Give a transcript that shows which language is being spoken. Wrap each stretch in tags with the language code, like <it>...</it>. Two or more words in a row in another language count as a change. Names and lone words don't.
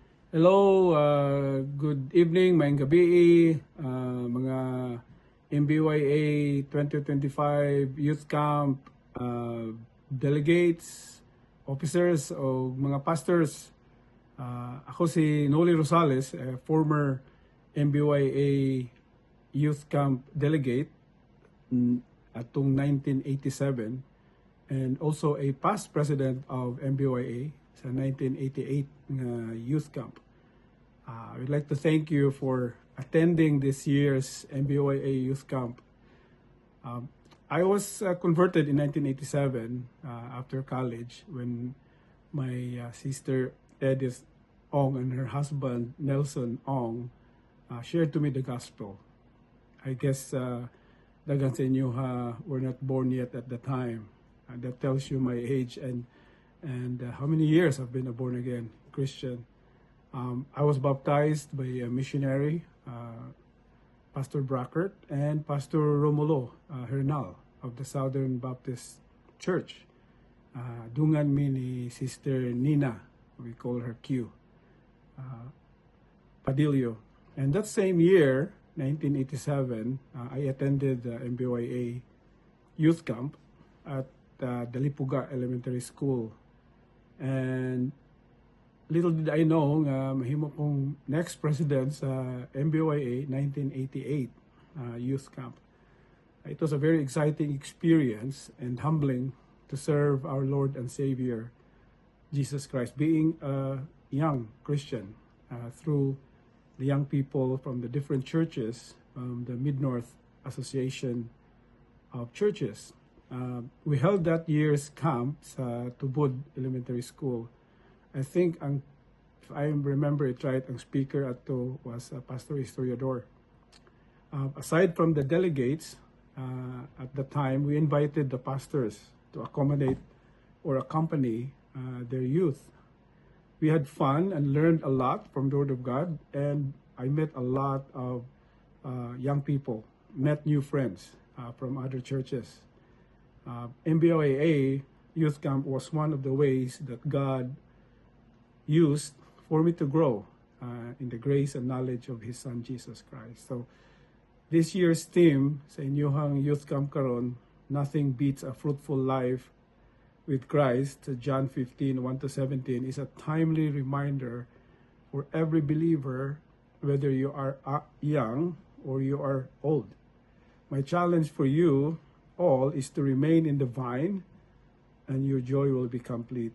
<en>Hello, good evening,</en> <ceb>maayong gabi, mga MBYA 2025 Youth Camp delegates, officers o mga pastors. Ako si</ceb> <en>Noli Rosales, former MBYA Youth Camp delegate atong 1987 and also a past president of MBYA sa 1988 nga youth camp. I would like to thank you for attending this year's MBYA youth camp. I was converted in 1987 after college when my sister Edith Ong and her husband Nelson Ong shared to me the gospel. I guess</en> <ceb>dagan sa inyo</ceb> <en>were not born yet at the time. That tells you my age and how many years I've been a born again Christian. I was baptized by a missionary, Pastor Brackert and Pastor Romulo Hernal of the Southern Baptist Church.</en> <ceb>Dungan mi ni Sister Nina,</ceb> <en>we call her Q, Padillo. And that same year, 1987, I attended the MBYA youth camp at Dalipuga Elementary School. And little did I know</en> <ceb>nga mahimo kong</ceb> <en>next president sa MBYA 1988 youth camp. It was a very exciting experience and humbling to serve our Lord and Savior Jesus Christ, being a young Christian through the young people from the different churches, the Mid-North Association of Churches. We held that year's camp sa Tubod Elementary School. I think, if I remember it right, ang speaker ato was Pastor Historiador. Aside from the delegates, at the time, we invited the pastors to accommodate or accompany their youth. We had fun and learned a lot from the Word of God, and I met a lot of young people, met new friends from other churches. MBYA Youth Camp was one of the ways that God used for me to grow in the grace and knowledge of His Son, Jesus Christ. So, this year's theme</en> <ceb>sa inyong</ceb> <en>Youth Camp karon, nothing beats a fruitful life with Christ, John 15, 1-17, is a timely reminder for every believer, whether you are young or you are old. My challenge for you all is to remain in the vine and your joy will be complete.</en>